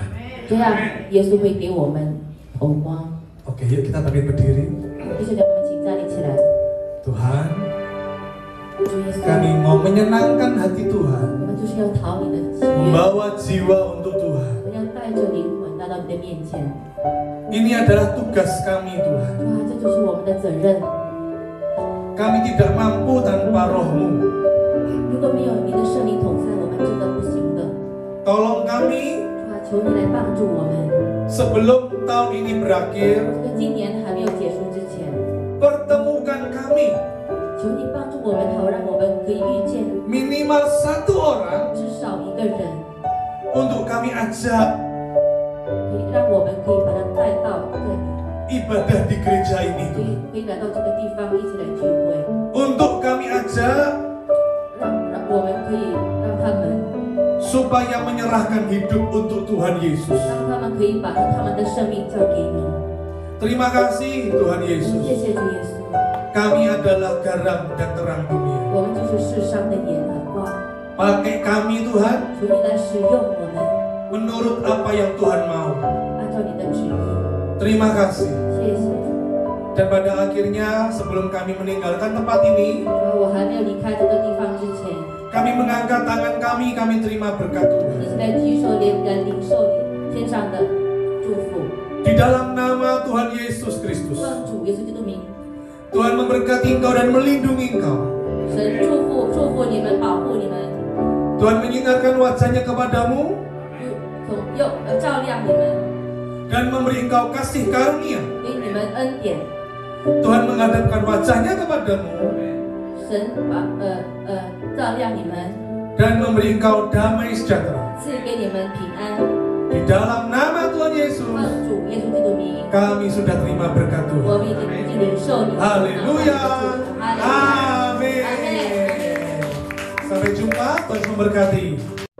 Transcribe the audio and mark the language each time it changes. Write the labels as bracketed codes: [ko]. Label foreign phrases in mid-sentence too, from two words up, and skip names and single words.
[zh] 这样耶稣会给我们头光。 [id] Oke, yuk kita bangkit berdiri. [zh] 弟兄姐妹们，请站立起来。 [id] Tuhan, kami mau menyenangkan hati Tuhan, [zh] 我们就是要讨你的喜悦， [id] membawa jiwa untuk Tuhan. [zh] 我们要带着灵魂来到你的面前。 [id] Ini adalah tugas kami Tuhan. [zh] 哇，这就是我们的责任。 [id] Kami tidak mampu tanpa Roh-Mu. [zh] 如果没有你的圣灵同在，我们真的不行的。 [id] Tolong kami [zh] 主啊，求你来帮助我们。 [id] sebelum tahun ini berakhir, [zh] 这个今年还没有结束之前， [id] pertemukan kami [zh] 求你帮助我们，好让我们可以遇见 [id] minimal 1 orang [zh] 至少一个人， [id] untuk kami ajak [zh] 可以让我们可以把他带到这里， [id] ibadah di gereja ini [zh] 可以 [id] Tuhan. [zh] 可以来到这个地方一起来聚会， [id] Untuk kami ajak [zh] 让我们可以让他们 [id] supaya menyerahkan hidup untuk Tuhan Yesus. [zh] 让他们可以把他们的生命交给你。 [id] Terima kasih Tuhan [zh] 谢 [id] Yesus. [zh] 谢主耶稣， [id] Kami adalah garam dan terang dunia. [zh] 我们就是世上的盐和光， [id] Pakai kami Tuhan [zh] 求你来使用我们， [id] menurut apa yang Tuhan mau. [zh] 按照你的旨意。 [id] Terima kasih. [zh] 谢谢。 [id] Dan pada akhirnya sebelum kami meninggalkan tempat ini, [zh] 主啊，我还没有离开这个地方之前， [id] kami mengangkat tangan kami terima berkat [zh] 一 [id] Tuhan. [zh] 起来举手领受天上的祝福。 [id] Di dalam nama Tuhan Yesus Kristus, [zh] 奉主耶稣基督名， [id] Tuhan memberkati engkau dan melindungi engkau. [zh] 神祝福你们，保护你们， [id] Tuhan menyinarkan wajahnya kepadamu [zh] 照亮你们， [id] dan memberi engkau kasih karunia. [zh] 给你们恩典。 [id] Tuhan menghadapkan wajahnya kepadamu [zh] 神照亮你们， [id] dan memberi engkau damai sejahtera. [zh] 赐给你们平安。 [id] Di dalam nama Tuhan Yesus, [zh] 奉主耶稣基督名， [id] kami sudah terima berkat [zh] 我 [id] Tuhan. [zh] 们已经领受你的 [id] Haleluya. [zh] 哈利路亚， [id] Amin. Sampai jumpa, Tuhan memberkati.